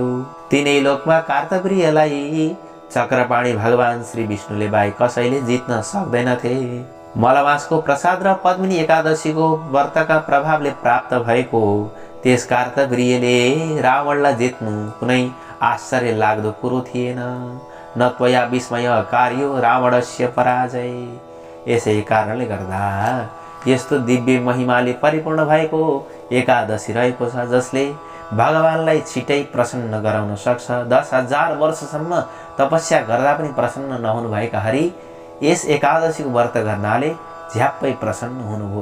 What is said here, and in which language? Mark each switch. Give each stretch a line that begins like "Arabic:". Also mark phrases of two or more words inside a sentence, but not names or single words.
Nepali: तिनै लोकमा कार्तवीर्यलाई चक्रपाणी भगवान श्री विष्णुले बाहेक कसैले जित्न सक्दैनथे। मलमासको प्रसाद र पद्मिनी एकादशीको व्रतका प्रभावले प्राप्त भएको त्यस कार्तवीर्यले रावणलाई जित्नु कुनै आश्चर्य लाग्दो कुरो थिएन।
Sanskrit: न त्वया विस्मय कार्यो रावणस्य पराजय।
Nepali: यसै कारणले गर्दा यस्तो दिव्य महिमाले परिपूर्ण भएको एकादशी रहेको छ, जसले भगवानलाई छिटै प्रसन्न गराउन सक्छ। 10,000 वर्षसम्म तपस्या गर्दा पनि प्रसन्न नहुनु भएका हरि यस एकादशीको व्रत गर्नाले झ्याप्पै प्रसन्न हुनुभयो।